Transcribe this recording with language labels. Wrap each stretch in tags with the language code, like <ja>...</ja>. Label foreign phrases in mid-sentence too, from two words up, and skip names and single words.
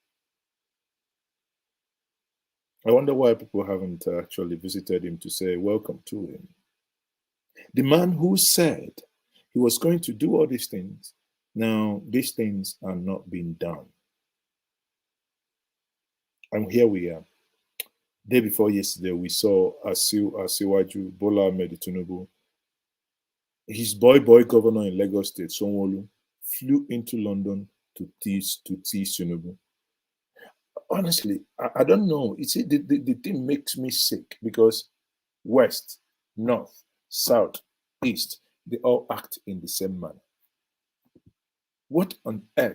<en>I wonder why people haven't actually visited him to say welcome to him. The man who said he was going to do all these things, now these things are not being done. And here we are. Day before yesterday, we saw Asiwaju Bola Ahmed Tinubu. His boy governor in Lagos State, Sanwo-Olu, flew into London to tease Tinubu. Honestly, I don't know. The thing makes me sick because West, North, South, East, they all act in the same manner. What on earth?</en>